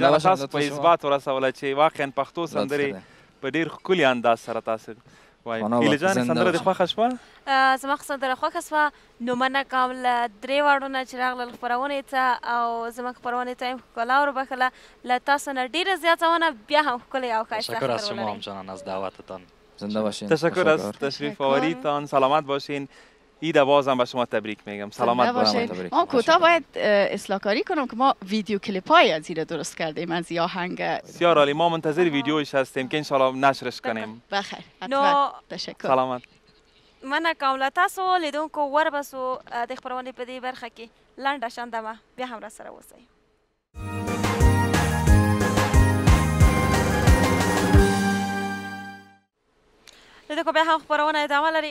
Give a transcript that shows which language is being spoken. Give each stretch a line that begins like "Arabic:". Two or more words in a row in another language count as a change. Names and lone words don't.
Pashto: جان تاسو په اثبات ورسوله چې واقعا پښتو سندرې په ډېر ښکلي انداز سره تاسو وایي هیله جان سندره دې خوښه شوه زما سندره خوښه شوه نو مننه کوم له درې واړو نه چې راغلل خپرونې ته او زموږ خپرونې ته یې ښکلا وربښله له تاسو نه ډېره زیاته مننه بیا هم ښکلې او ښایسته
Persian: تشکر از شما خپرونه همچنان از دعوتتان زنده باشین تشکر از تشریف آوریتان سلامت باشین ایده بازم به شما تبریک میگم سلامت باشین ما کوتاه باید اصلاح کاری کنم که ما ویدیو کلیپ های از این درست کردیم از این آهنگ بسیار عالی ما منتظر ویدیوش هستیم که انشالله نشرش کنیم بخیر نو تشکر سلامت
Pashto: مننه کوم له تاسو لیدونکو وربسو د خپرونې په دې برخه کې لنډه شاندمه بیا هم راسره اوسئ لیدونکو بیا هم خپرونه ادامه لري